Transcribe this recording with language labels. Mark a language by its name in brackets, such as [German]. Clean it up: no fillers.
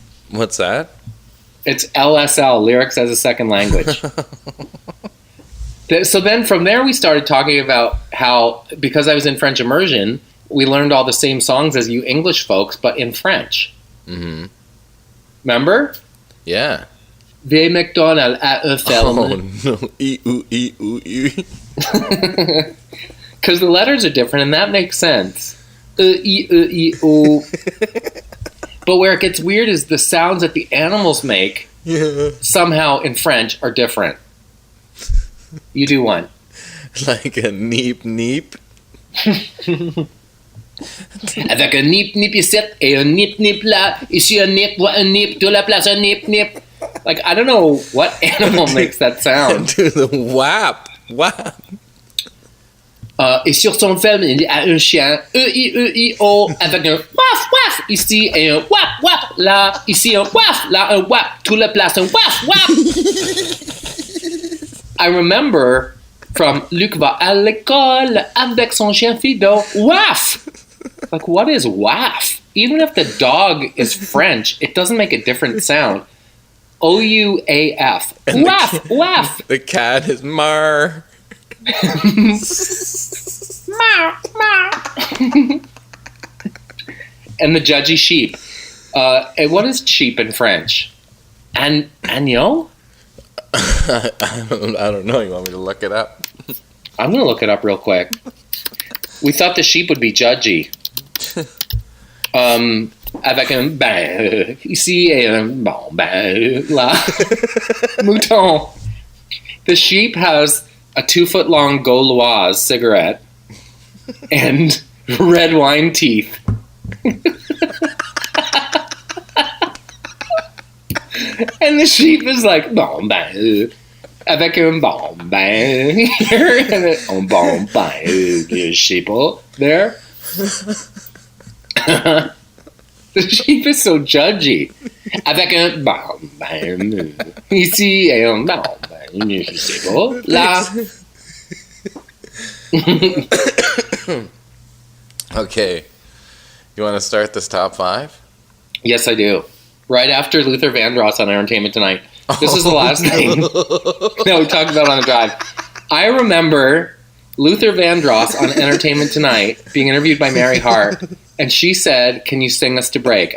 [English] What's that? It's LSL, lyrics as a second language. So then from there we started talking about how, because I was in French immersion, we learned all the same songs as you English folks, but in French. Mm-hmm. Remember? Yeah. [French] Vieille McDonald à un ferme. [English] Oh, no. E-oo-e-oo-e. Because the letters are different, and that makes sense. E-e-e-o. But where it gets weird is the sounds that the animals make somehow in French are different. You do one. Like a neep neep. [French] Avec un nip nip ici et un nip nip là. Ici un nip, un nip, de la place un nip nip. [English] Like, I don't know what animal makes that sound. Do the whap. Whap. [French] Et sur son ferme, il y a un chien. E-I-E-I-O. Avec un waf waf ici et un wap wap là. Ici un waf, là un wap. Toute la place un waf wap. [English] I remember from [French] Luc va à l'école avec son chien Fido. [English] Waf! Like, what is waf? Even if the dog is French, it doesn't make a different sound. O-U-A-F. Waf! Waf! The cat is mar. Mar! Mar! And the judgy sheep. And what is sheep in French? [French] Agneau? [English] I don't know. You want me to look it up? I'm going to look it up real quick. We thought the sheep would be judgy. [French] Avec un ben, ici et un bon ben, là. Mouton. [English] The sheep has a 2-foot-long Gauloise cigarette and red wine teeth. And the sheep is like, bon ben, [French] avec un bon ben [English] here, and [French] un bon ben, [English] the sheeple there. The sheep is so judgy. [French] Avec un bon ben, ici et un bon ben, [English] the sheeple, [French] là. [English] Okay. You want to start this top 5? Yes, I do. Right after Luther Vandross on Entertainment Tonight. This is the last thing that we talked about on the drive. I remember Luther Vandross on Entertainment Tonight being interviewed by Mary Hart, and she said, "Can you sing us to break?"